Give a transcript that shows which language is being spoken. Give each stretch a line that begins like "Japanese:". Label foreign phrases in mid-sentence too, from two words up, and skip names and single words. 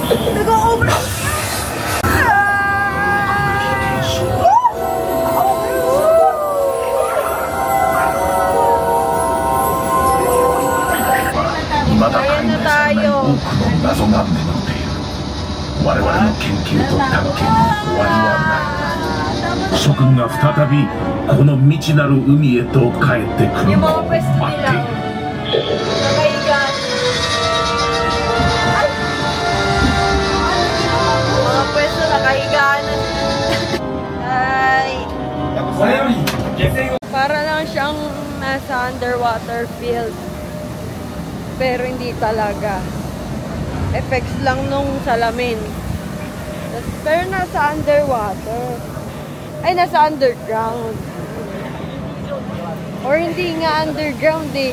Japanese: 未だ解明されない多くの謎が眠っている我々の研究と探検に終わりはない諸君が再びこの未知なる海へと帰ってくる
Filipino: Yung
Japanese: の
Filipino: mga
Japanese: を
Filipino: pwesto
Japanese: 待ってい
Filipino: nila.
Japanese: る
Filipino: Nakahiga. Mga pwesto nakahiga na. Ay.
Japanese: これより下船を
Filipino: Para lang siyang nasa
English: underwater field.
Filipino: Pero hindi talaga. Effects lang nung salamin. Pero nasa underwater. Ay, nasa underground. Or hindi nga underground eh.